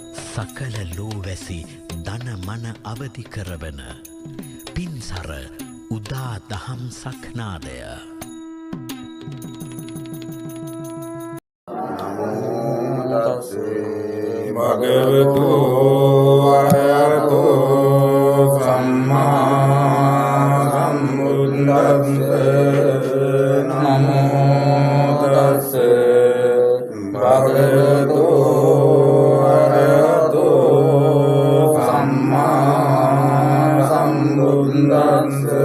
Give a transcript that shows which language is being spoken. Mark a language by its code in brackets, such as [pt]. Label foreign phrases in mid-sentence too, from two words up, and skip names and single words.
[si] සකල ලෝවැසි දන මන අවදි කරවන පින්සර උදා දහම් සක්නාදය [pi] භගවතු අරහතෝ සම්මා සම්බුද්දස්ස නමෝ තස්ස භගවතු අරහතෝ සම්මා සම්බුද්දස්ස